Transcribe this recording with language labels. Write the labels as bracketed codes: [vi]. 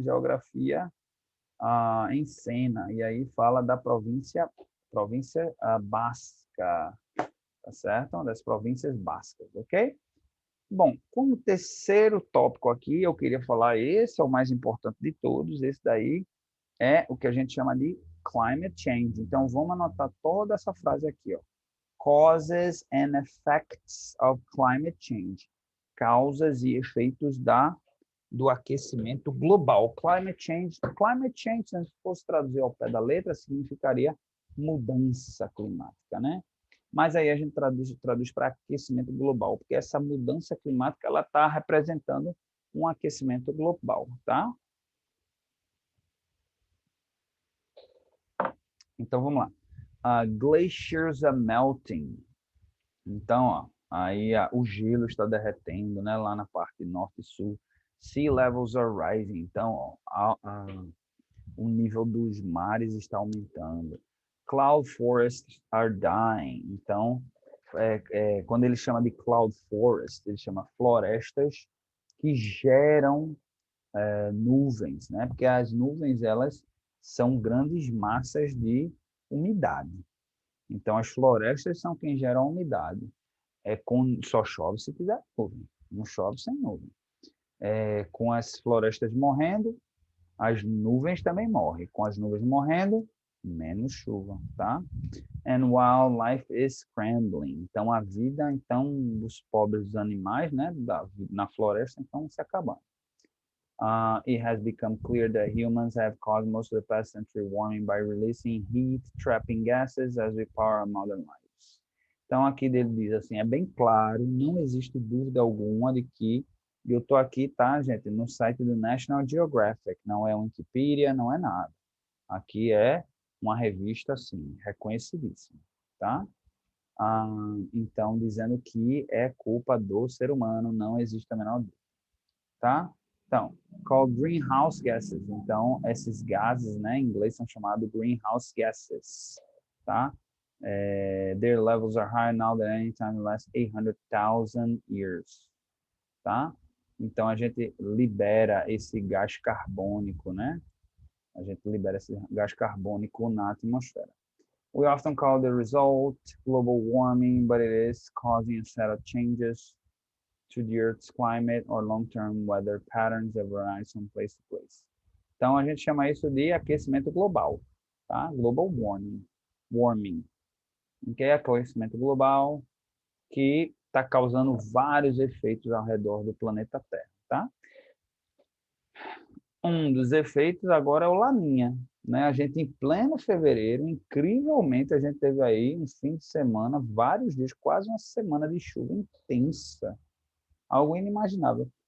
[pt] Geografia em cena, e aí fala da província basca, tá certo? Uma das províncias bascas, ok? Bom, como terceiro tópico aqui, eu queria falar, esse é o mais importante de todos, esse daí é o que a gente chama de climate change. Então, vamos anotar toda essa frase aqui, ó. [en] Causes and effects of climate change. [pt] Causas e efeitos do aquecimento global. Climate change, se fosse traduzir ao pé da letra, significaria mudança climática, né? Mas aí a gente traduz para aquecimento global, porque essa mudança climática ela está representando um aquecimento global, tá? Então vamos lá. [en] Glaciers are melting. [pt] Então, ó, aí o gelo está derretendo, né? Lá na parte norte e sul. [en] Sea levels are rising. [pt] Então, ó, o nível dos mares está aumentando. [en] Cloud forests are dying. [pt] Então, quando ele chama de cloud forest, ele chama florestas que geram nuvens, né? Porque as nuvens elas são grandes massas de umidade. Então, as florestas são quem geram a umidade. Só chove se tiver nuvem. Não chove sem nuvem. Com as florestas morrendo, as nuvens também morrem. Com as nuvens morrendo, menos chuva, tá? [en] And wildlife is scrambling. [pt] Então, a vida dos pobres animais, né, na floresta, então, se acabando. [en] It has become clear that humans have caused most of the past century warming by releasing heat, trapping gases as we power our modern lives. [pt] Então, aqui ele diz assim, é bem claro, não existe dúvida alguma de que, e eu estou aqui, tá, gente, no site do National Geographic, não é Wikipedia, não é nada. Aqui é uma revista, assim, reconhecidíssima, tá? Então, dizendo que é culpa do ser humano, não existe a menor dúvida, tá? [en] Então, called greenhouse gases. [pt] Então, esses gases, né, em inglês são chamados greenhouse gases, tá? [en] Their levels are higher now than any time in the last 800,000 years, tá? [pt] Então, a gente libera esse gás carbônico, né? A gente libera esse gás carbônico na atmosfera. [en] We often call the result global warming, but it is causing a set of changes to the Earth's climate or long-term weather patterns that vary from place to place. [pt] Então, a gente chama isso de aquecimento global, tá? Global warming. Que é aquecimento global que está causando vários efeitos ao redor do planeta Terra, tá? Um dos efeitos agora é o Laninha, né? A gente, em pleno fevereiro, incrivelmente, a gente teve aí um fim de semana, vários dias, quase uma semana de chuva intensa, algo inimaginável.